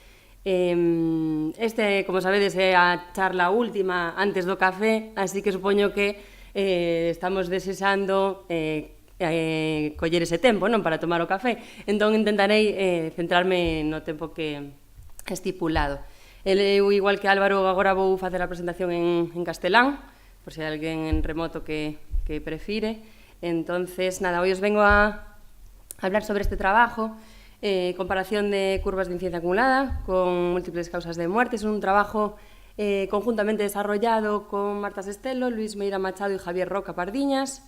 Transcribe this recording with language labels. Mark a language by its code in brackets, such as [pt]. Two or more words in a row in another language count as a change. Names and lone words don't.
[gl] Este, como sabedes, é a charla última antes do café, así que supoño que estamos desexando coller ese tempo, non, para tomar o café. Entón intentarei centrarme no tempo que estipulado. Eu, igual que Álvaro, agora vou facer a presentación en castelán, por se hai alguén en remoto que prefire. [es] Entonces, nada, hoy os vengo a hablar sobre este trabajo, comparación de curvas de incidencia acumulada con múltiples causas de muerte. Es un trabajo conjuntamente desarrollado con Marta Sestelo, Luis Meira Machado y Javier Roca Pardiñas.